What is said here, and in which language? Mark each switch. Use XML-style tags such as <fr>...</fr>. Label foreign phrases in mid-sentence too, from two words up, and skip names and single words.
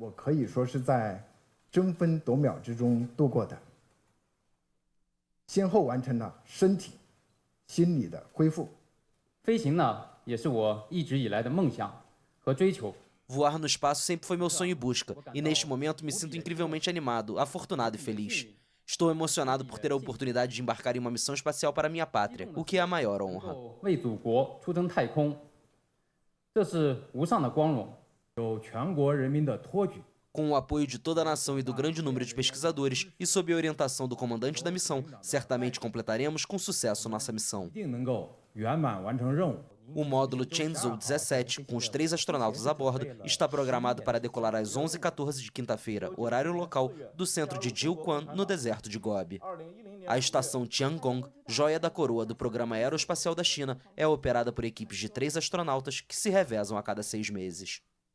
<zh>和追求。</zh> <pt>Voar no espaço sempre foi meu sonho e busca, e neste momento me sinto incrivelmente animado, afortunado e feliz. Estou emocionado por ter a oportunidade de embarcar em uma missão espacial para minha pátria, o que é a maior honra.</pt> <zh>为祖国出征太空，这是无上的光荣，有全国人民的托举。</zh> <pt>Com o apoio de toda a nação e do grande número de pesquisadores, e sob a orientação do comandante da missão, certamente completaremos com sucesso nossa missão.</pt> <zh>一定能够圆满完成任务。</zh> <pt>O módulo Shenzhou 17, com os 3 astronautas a bordo, está programado para decolar às 11h14 de quinta-feira, horário local, do centro de Jiuquan, no deserto de Gobi. A estação Tiangong, joia da coroa do programa aeroespacial da China, é operada por equipes de 3 astronautas que se revezam a cada 6 meses.</pt>